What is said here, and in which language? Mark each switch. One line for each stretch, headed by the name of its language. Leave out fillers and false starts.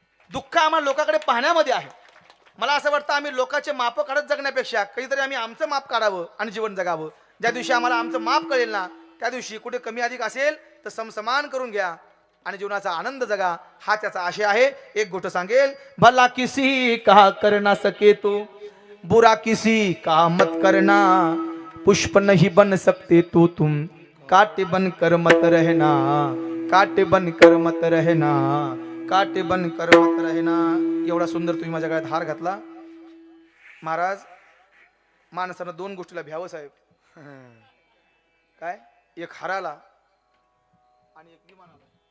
Marathi: दुःख आम्हाला लोकांकडे पाहण्यामध्ये आहे. मला असं वाटतं आम्ही लोकांचे माप काढत जगण्यापेक्षा कधीतरी आम्ही आमचं माप काढावं आणि जीवन जगावं. ज्या दिवशी आम्हाला आमचं माप कळेल ना, त्या दिवशी कुठे कमी अधिक असेल तर समसमान करून घ्या आणि जीवनाचा आनंद जगा, हा त्याचा आशय आहे. एक गोष्ट सांगेल,
Hindi: भला किसी का कर ना सके तो, बुरा किसी का मत करना, पुष्प नहीं बन सकते तो तुम, काटे बन कर मत रहना, काटे बन कर मत रहना, काटे बन कर मत रहना.
Marathi: एवढा सुंदर तुम्ही माझ्या गळ्यात हार घातला. महाराज, माणसानं दोन गोष्टीला भ्यावं साहेब. काय? एक हाराला आणि एक विमानाला.